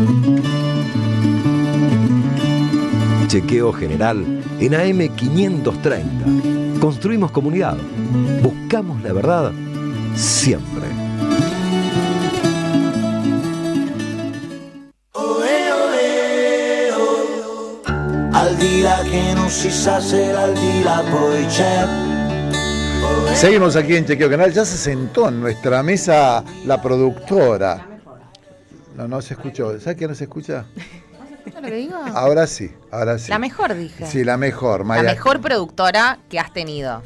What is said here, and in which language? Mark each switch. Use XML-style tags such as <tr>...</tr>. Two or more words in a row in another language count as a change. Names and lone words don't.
<es>Chequeo general en AM 530. Construimos comunidad. Buscamos la verdad siempre.</es> <it>Al di là che non si sa se al di là poi c'è.</it> <es>Seguimos aquí en Chequeo Canal. Ya se sentó en nuestra mesa la productora. No se escuchó. ¿Sabes qué no se escucha? ¿Escucha lo que digo? Ahora sí. La mejor, dije. Sí, la mejor. Maya. La mejor productora que has tenido.</es>